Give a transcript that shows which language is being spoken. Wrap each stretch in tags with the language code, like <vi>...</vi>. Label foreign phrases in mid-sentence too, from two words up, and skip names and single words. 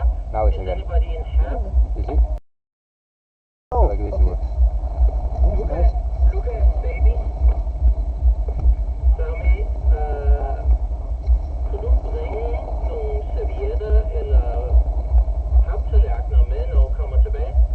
<en>Now it's Is again. anybody in help? You see? Oh, Like this it okay. works. That's nice. Lukas, baby.</en> <da>Sami, kunne du bringe nogle servietter eller paptallerkener med, når du kommer tilbage?</da>